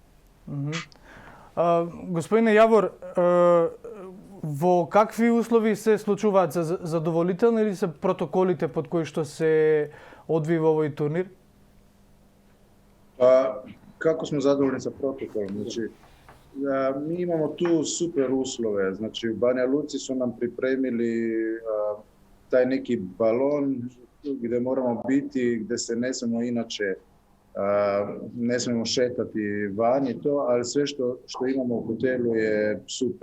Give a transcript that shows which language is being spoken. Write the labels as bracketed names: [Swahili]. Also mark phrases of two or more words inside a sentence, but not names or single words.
[Macedonian] Господине Јавор, во какви услови се случуваат? Задоволителни или се протоколите под кои што се одвива овој турнир? Како сме задоволни за протокол? [Croatian] Значи, ми имamo tu super uslove. Znači, u Banja Luci su nam pripremili taj neki balon gdje moramo biti, gdje se ne smemo inače, ne smemo šetati van i to, ali sve što imamo u hotelu je super.